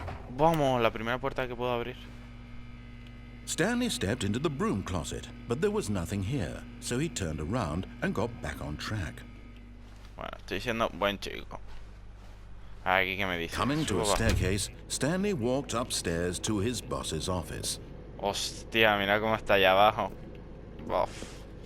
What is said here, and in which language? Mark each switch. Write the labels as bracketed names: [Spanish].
[Spanish] Vamos, la primera puerta que puedo abrir. [English] Stanley stepped into the broom closet, but there was nothing here, so he turned around and got back on track. [Spanish] Bueno, estoy siendo buen chico. Aquí que me dice. [English] Coming to a staircase, Stanley walked upstairs to his boss's office. [Spanish] Hostia, mira cómo está allá abajo. Uf.